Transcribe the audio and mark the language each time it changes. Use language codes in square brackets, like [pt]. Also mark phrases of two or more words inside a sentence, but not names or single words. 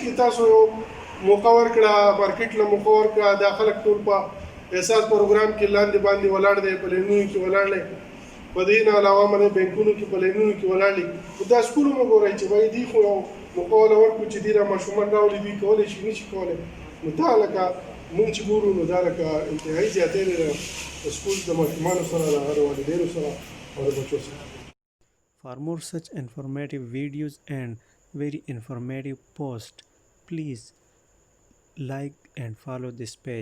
[ps] کې تاسو یو موقع ورکړه مارکیټ له موقع ورکړه دا خلک ټول په احساس پروګرام کې لاندې باندې ولاړ دی په لینونو کې ولاړ دی په دې نه علاوه باندې بینکونو کې په لینونو کې ولاړ دي دا سکول هم وګورئ چې بھائی دي خو یو موقع وله ورکړو چې دې را ماشومان راولي دوی کولی شي نه شي کولی نو دا لکه مونږ چې ګورو نو دا لکه انتهایي زیاتې دی د سکول د ماشومانو سره د هغه والدینو سره او د بچو سره. [en] For more such informative videos and very informative posts, please like and follow this page.